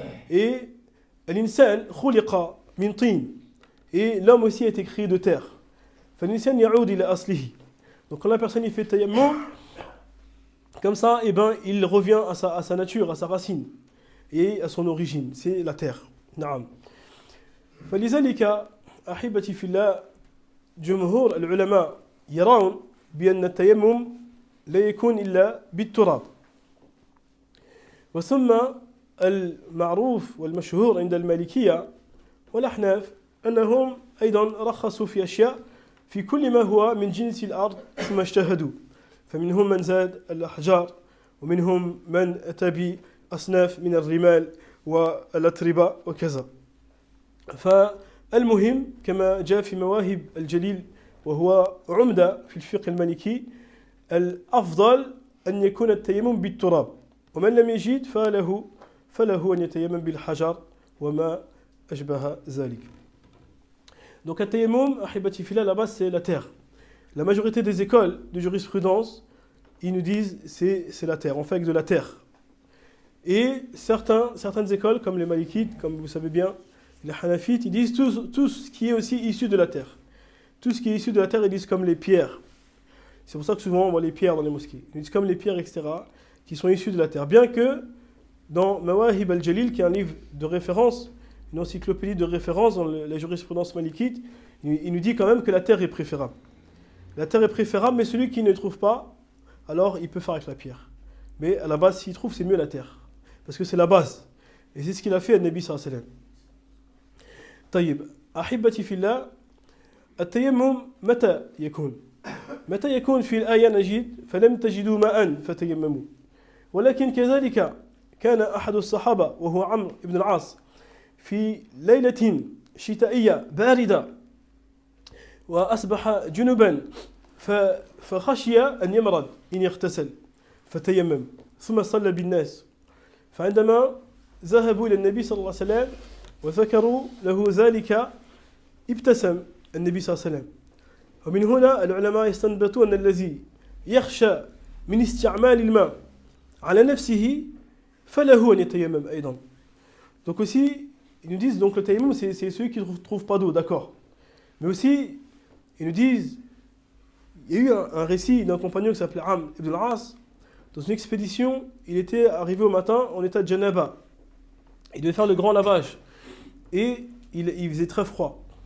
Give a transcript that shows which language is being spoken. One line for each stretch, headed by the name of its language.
French: Et
Arabic: l'insan khuliqa min tin.
French: Et l'homme aussi a été créé de terre.
Arabic: فالإنسان يعود إلى أصله.
French: Donc quand la personne il fait tayammum, comme ça, il revient à sa nature, à sa racine et à son origine. C'est la terre. نعم.
Arabic: فلذلك أحبتي في الله جمهور العلماء يرون بأن التيمم لا يكون إلا بالتراب. وثم المعروف والمشهور عند المالكية والأحناف أنهم أيضا رخصوا في أشياء في كل ما هو من جنس الأرض ثم اجتهدوا. فمنهم من زاد الأحجار ومنهم من أتى بأصناف من الرمال والأتربة وكذا. فالمهم كما جاء في مواهب الجليل وهو عمدة في الفقه المالكي الأفضل أن يكون التيمم بالتراب ومن لم يجد فله أن يتيمم بالحجر وما أشبه ذلك.
French: Donc un tayammum,
Arabic: ahibati fillah,
French: là-bas c'est la terre. La majorité des écoles de jurisprudence, ils nous disent c'est la terre, on fait avec de la terre. Et certaines écoles, comme les Malikites, comme vous savez bien, les Hanafites, ils disent tout ce qui est aussi issu de la terre. Tout ce qui est issu de la terre, ils disent comme les pierres. C'est pour ça que souvent on voit les pierres dans les mosquées. Ils disent comme les pierres, etc., qui sont issues de la terre. Bien que dans Mawahib al-Jalil, qui est un livre de référence, une encyclopédie de référence dans la jurisprudence malikite, il nous dit quand même que la terre est préférable. La terre est préférable, mais celui qui ne trouve pas, alors il peut faire avec la pierre. Mais à la base, s'il trouve, c'est mieux la terre. Parce que c'est la base. Et c'est ce qu'il a fait à Nabi
Arabic: sallallahu alayhi wa sallam. طيب أحبتي في الله التيمم متى يكون في الآية نجد فلم تجدوا ماء فتيمموا ولكن كذلك كان أحد الصحابة وهو عمرو بن العاص في ليلة شتائية باردة وأصبح جنبا فخشي أن يمرض إن يغتسل فتيمم ثم صلى بالناس فعندما ذهبوا إلى النبي صلى الله عليه وسلم وذكروا له ذلك ابتسم النبي صلى الله عليه وسلم ومن هنا العلماء يستنبطون أن الذي يخشى من استعمال الماء على نفسه فله أن يتيمم أيضا.
French: Donc aussi, ils nous disent donc le tayammum c'est celui qui ne trouve pas d'eau, d'accord. Mais aussi, ils nous disent, il y a eu un récit d'un compagnon qui s'appelait Amr ibn al-As. Dans une expédition, il était arrivé au matin en état de janaba. Il devait faire le grand lavage. Et il faisait très froid.